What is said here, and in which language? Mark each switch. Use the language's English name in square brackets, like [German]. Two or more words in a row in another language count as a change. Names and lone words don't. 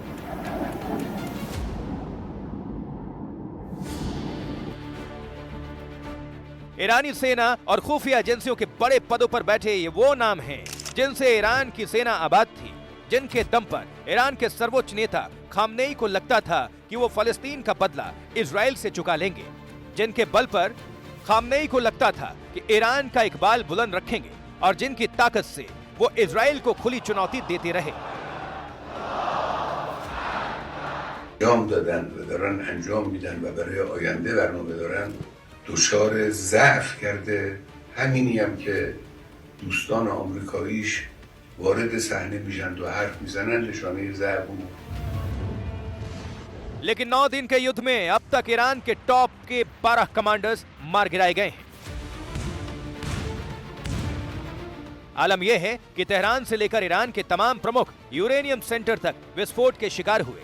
[Hindi] ईरानी सेना और खुफिया एजेंसियों के बड़े पदों पर बैठे ये वो नाम हैं जिनसे ईरान की सेना आबाद थी, जिनके दम पर ईरान के सर्वोच्च नेता खामनेई को लगता था कि वो फलस्तीन का बदला इजराइल से चुका लेंगे, जिनके बल पर खामनेई को लगता था कि ईरान का इकबाल बुलंद रखेंगे और जिनकी ताकत से वो इजराइल को खुली चुनौती देते रहे। [Persian] انجام دادن و دارن انجام میدن و برای آینده برنامه دارن، دچار ضعف کرده. همینی هم که دوستان آمریکاییش وارد صحنه میشن و حرف میزنن نشانه ضعف بود. [Hindi] लेकिन 9 दिन के युद्ध में अब तक ईरान के टॉप के 12 कमांडर्स मार गिराए गए हैं। आलम यह है कि तेहरान से लेकर ईरान के तमाम प्रमुख यूरेनियम सेंटर तक विस्फोट के शिकार हुए।